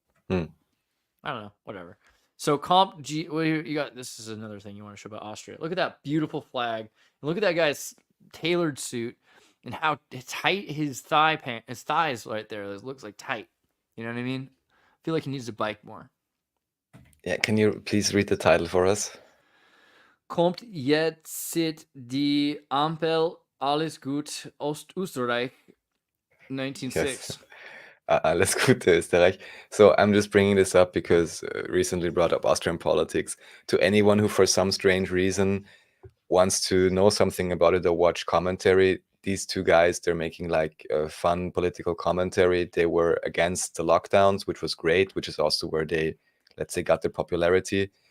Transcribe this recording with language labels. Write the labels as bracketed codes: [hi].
[en] I don't know, whatever. So Comp G, well, you got, this is another thing you want to show about Austria. Look at that beautiful flag. And look at that guy's tailored suit and how tight his thighs right there. It looks like tight. You know what I mean? I feel like he needs to bike more. Yeah, can you please read the title for us? [de] Kommt jetzt die Ampel, alles gut, Österreich, 1906. [en] Yes. [de] Alles Gute, Österreich. [en] So I'm just bringing this up because recently brought up Austrian politics. To anyone who for some strange reason wants to know something about it or watch commentary, these two guys, they're making like a fun political commentary. They were against the lockdowns, which was great, which is also where they, let's say, got their popularity.